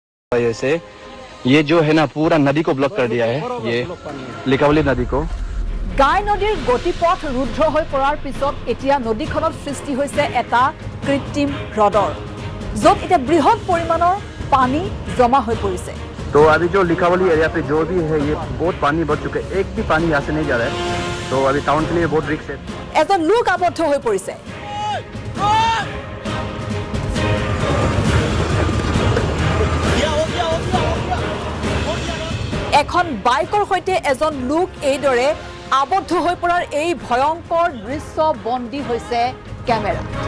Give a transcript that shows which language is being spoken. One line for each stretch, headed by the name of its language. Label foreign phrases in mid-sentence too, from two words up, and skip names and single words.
Hindi: से ये जो है ना पूरा नदी को ब्लॉक कर दिया है ये लिकावली नदी को
Assamese: গাই নদীৰ গতিপথ ৰুদ্ধ হৈ পৰাৰ পিছত এতিয়া নদীখনত সৃষ্টি হৈছে এটা কৃত্ৰিম হ্ৰদৰ য'ত এতিয়া বৃহৎ পৰিমাণৰ পানী জমা হৈ পৰিছে
Hindi: तो अभी जो लिकावली एरिया पे जो भी है ये बहुत पानी बढ़ चुका है एक भी पानी यहाँ से नहीं जा रहा है तो अभी टाउन के लिए बहुत रिस्क है
Assamese: এজন লোক আবদ্ধ হৈ পৰিছে এখন বাইকৰ সৈতে এজন লোক এইদৰে আবদ্ধ হৈ পৰাৰ এই ভয়ংকৰ দৃশ্য বন্দী হৈছে কেমেৰা